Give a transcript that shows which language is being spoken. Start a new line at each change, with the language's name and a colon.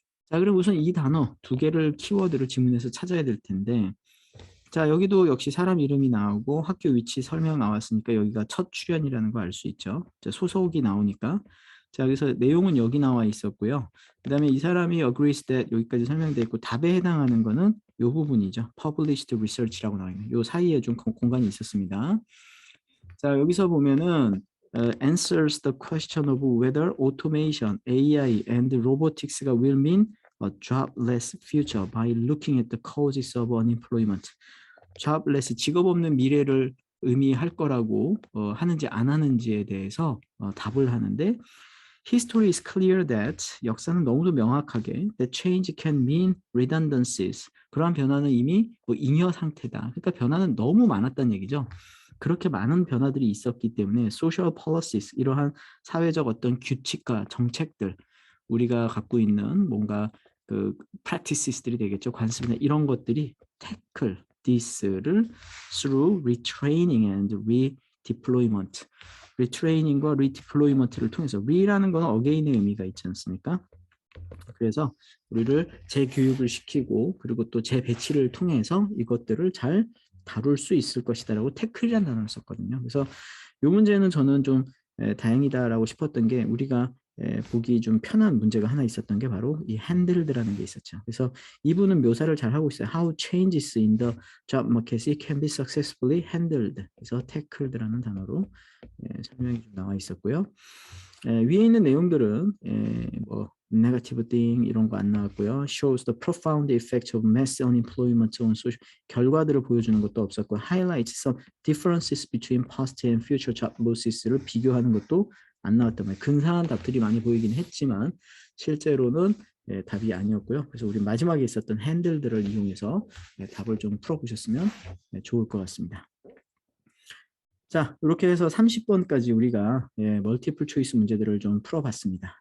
Korean: 자, 그럼 우선 이 단어 2개를 키워드를 지문에서 찾아야 될 텐데, 자, 여기도 역시 사람 이름이 나오고 학교 위치 설명 나왔으니까 여기가 첫 출연이라는 거 알 수 있죠. 자, 소속이 나오니까. 자, 그래서 내용은 여기 나와 있었고요. 그 다음에 이 사람이 agrees that 여기까지 설명되어 있고 답에 해당하는 거는 이 부분이죠. published research라고 나와 있는 이 사이에 좀 공간이 있었습니다. 자, 여기서 보면은
English: answers the question of whether automation, AI, and robotics가 will mean a jobless future by looking at the causes of unemployment.
Korean: jobless, 직업 없는 미래를 의미할 거라고 하는지 안 하는지에 대해서 답을 하는데
English: History is clear that
Korean: 역사는 너무도 명확하게
English: that change can mean redundancies.
Korean: 그러한 변화는 이미 뭐 잉여 상태다. 그러니까 변화는 너무 많았다는 얘기죠. 그렇게 많은 변화들이 있었기 때문에
English: social policies
Korean: 이러한 사회적 어떤 규칙과 정책들 우리가 갖고 있는 뭔가 그 practices들이 되겠죠. 관습이나 이런 것들이
English: tackle this를 through retraining and redeployment.
Korean: retraining과 redeployment를 통해서 re라는 건 again의 의미가 있지 않습니까? 그래서 우리를 재교육을 시키고 그리고 또 재배치를 통해서 이것들을 잘 다룰 수 있을 것이다라고 태클이라는 단어를 썼거든요. 그래서 이 문제는 저는 좀 다행이다라고 싶었던 게 우리가 보기 좀 편한 문제가 하나 있었던 게 바로 이 handled라는 게 있었죠. 그래서 이분은 묘사를 잘 하고 있어요.
English: How changes in the job market can be successfully handled.
Korean: 그래서 tackled라는 단어로 설명이 좀 나와 있었고요. 위에 있는 내용들은 뭐 negative thing 이런 거 안 나왔고요.
English: shows the profound effect of mass unemployment on social
Korean: 결과들을 보여주는 것도 없었고
English: highlights some differences between past and future job losses를
Korean: 비교하는 것도 안 나왔단 말이에요. 근사한 답들이 많이 보이긴 했지만 실제로는 답이 아니었고요. 그래서 우리 마지막에 있었던 핸들들을 이용해서 답을 좀 풀어보셨으면 좋을 것 같습니다. 자, 이렇게 해서 30번까지 우리가 멀티플 초이스 문제들을 좀 풀어봤습니다.